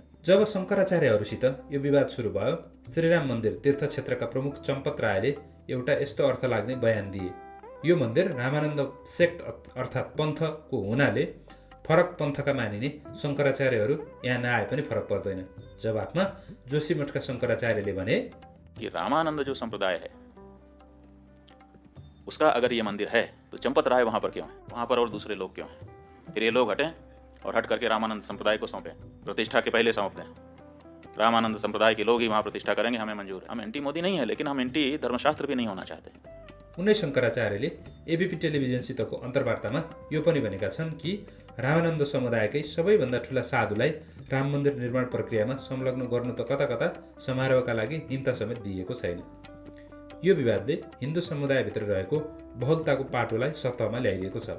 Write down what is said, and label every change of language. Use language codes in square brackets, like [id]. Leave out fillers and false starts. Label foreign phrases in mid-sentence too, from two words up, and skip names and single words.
[ne] जब शङ्कराचार्यहरूसित यो विवाद सुरु भयो, श्रीराम मन्दिर तीर्थक्षेत्रका प्रमुख चम्पत रायले एउटा यस्तो अर्थ लाग्ने बयान दिए, यो मन्दिर रामानन्द सेक्ट अर्थात् पन्थको हुनाले फरक पन्थका मानिने शङ्कराचार्यहरू यहाँ नआए पनि फरक पर्दैन। जवाफमा जोशीमठका शङ्कराचार्यले भने [hi] कि रामानंद जो संप्रदाय है उसका अगर ये मंदिर है तो चंपत राय वहाँ पर क्यों है, वहाँ पर और दूसरे लोग क्यों हैं? फिर ये लोग हटें और हट करके रामानंद संप्रदाय को सौंपें, प्रतिष्ठा के पहले सौंप दें। रामानंद संप्रदाय के लोग ही वहाँ प्रतिष्ठा करेंगे, हमें मंजूर है। हम एंटी मोदी नहीं है, लेकिन हम एंटी धर्मशास्त्र भी नहीं होना चाहते। [ne] उनै शङ्कराचार्यले एबीपी टेलिभिजनसितको अन्तर्वार्तामा यो पनि भनेका छन् कि रामानन्द समुदायकै सबैभन्दा ठुला साधुलाई राम मन्दिर निर्माण प्रक्रियामा संलग्न गर्नु त कता कता समारोहका लागि निम्ता समेत दिएको छैन। यो विवादले हिन्दू समुदायभित्र रहेको बहुलताको पाटोलाई सतहमा ल्याइदिएको छ।